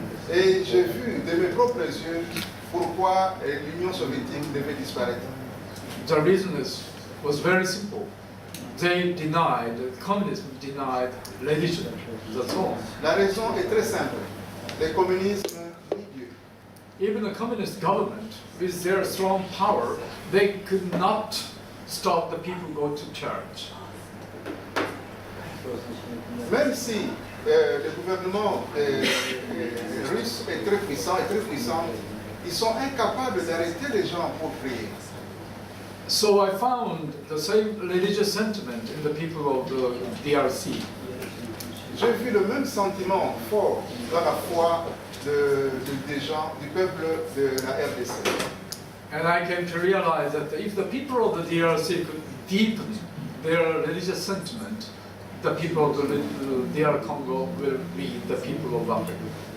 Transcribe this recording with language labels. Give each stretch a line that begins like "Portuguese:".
French: Et j'ai vu de mes propres yeux pourquoi l'Union soviétique devait disparaître.
English: The reason was very simple. The communism denied religion. That's all.
French: La raison est très simple. Le communisme nie Dieu.
English: Even the communist government, with their strong power, they could not stop the people go to church.
French: Même si le gouvernement russe est très puissant, ils sont incapables d'arrêter les gens pour prier.
English: So I found the same religious sentiment in the people of the DRC.
French: J'ai vu le même sentiment fort dans la foi des gens, du peuple de la RDC.
English: And I came to realize that if the people of the DRC could deepen their religious sentiment, the people of the DR Congo will be the people of Africa.